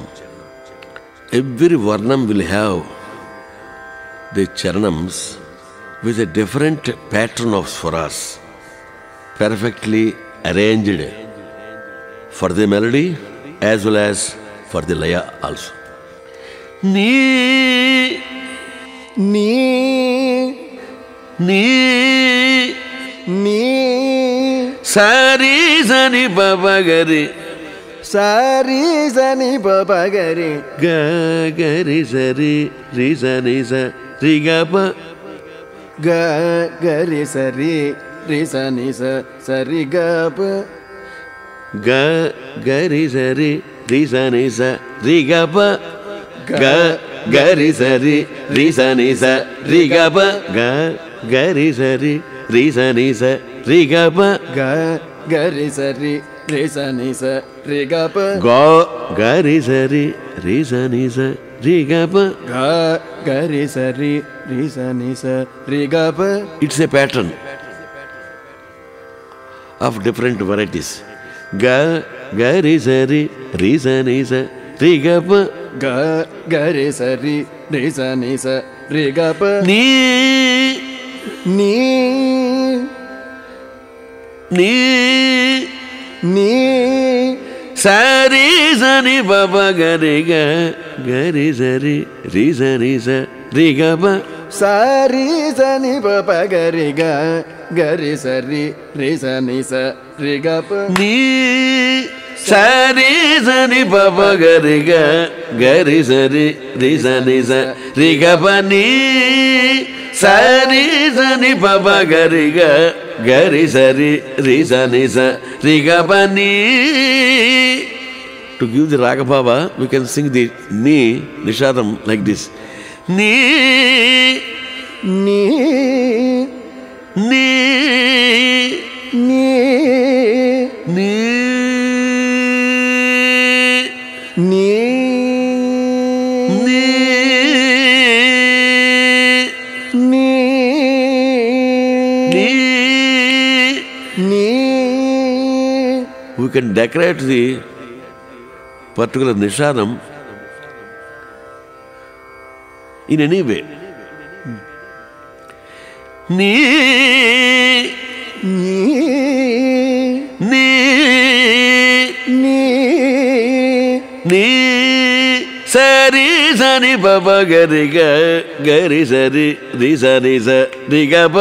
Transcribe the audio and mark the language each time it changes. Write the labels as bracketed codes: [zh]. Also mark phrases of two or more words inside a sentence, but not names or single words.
[en] Every Varnam will have the Charanams with a different pattern of swaras, perfectly arranged for the melody as well as for the laya also. Ni, Ni ni, Ni sari sani baba gari, Sari Sani Baba Gari ga gari sari ri sani sa ri ga pa, Ga Gari Sari Ri Sani Sa Sari Ga Pa ga gari sari ri sani sa ri ga pa, ga gari sari ri sani sa ri ga pa, ga gari sari ri sani sa ri ga pa, Ga Gari Sari Ri Sani Sa Ri Ga Pa ga gari sari ri sani sa ri ga pa. Ga Gari Sari Ri Sani Sa Ri Ga Pa. It's a pattern of different varieties. Ga gari sari ri sani sa ri ga pa. Ga Gari Sari Ri Sani Sa Ri Ga Pa. Ni, Ni ni, Ni sari sa ni pa pa ga re ga ga re sa re re sa ni sa re ga pa sari sa ni pa pa ga re ga ga re sa ni sa re ga pa ni sa re sa ni pa pa ga re ga ga re sa ni sa re ga pa ni sa re sa ni pa pa ga re ga ga re sa ni sa re ga pa ni. To give the [sa] raga bhava, [en] we can sing the ni nishadam like this. Ni ni ni ni ni ni ni ni ni. ni. We can decorate the particular nishadam in any way. Ni ni ni ni ni sari sani papa gari gari sari ri sari sa ri ga pa